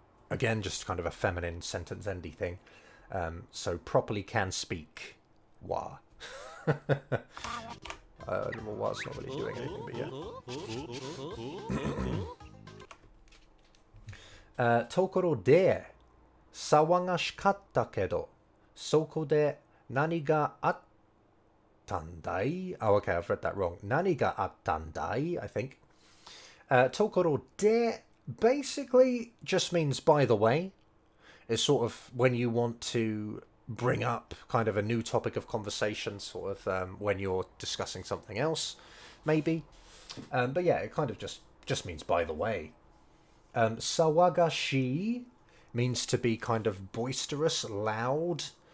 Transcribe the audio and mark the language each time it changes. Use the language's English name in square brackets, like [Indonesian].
[English] Again, just kind of a feminine sentence endy thing. So properly can speak wa. Well, it's not really doing anything, but yeah. [Japanese] ところで、騒がしかったけど、そこで何があったんだい? [English] Oh, okay, I've read that wrong. [Japanese] 何があったんだい, [English] I think. [Japanese] ところで [English] basically just means by the way. It's sort of when you want to bring up kind of a new topic of conversation, sort of when you're discussing something else, maybe. But yeah, it kind of just means by the way. Sawagashi means to be kind of boisterous, loud.